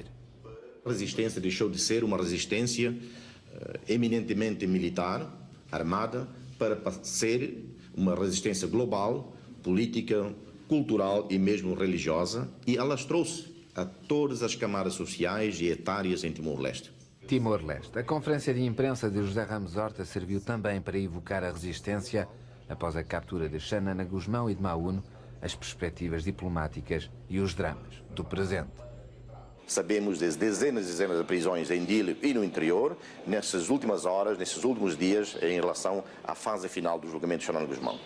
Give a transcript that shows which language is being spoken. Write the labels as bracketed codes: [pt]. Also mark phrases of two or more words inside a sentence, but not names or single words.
[pt] A resistência deixou de ser uma resistência eminentemente militar, armada, para ser uma resistência global, política, cultural e mesmo religiosa, e alastrou-se a todas as camadas sociais e etárias em Timor-Leste. Timor-Leste. A conferência de imprensa de José Ramos Horta serviu também para evocar a resistência após a captura de Xanana Gusmão e de Maúno, as perspectivas diplomáticas e os dramas do presente. Sabemos das dezenas e dezenas de prisões em Dili e no interior, nessas últimas horas, nesses últimos dias, em relação à fase final do julgamento de Xanana Gusmão.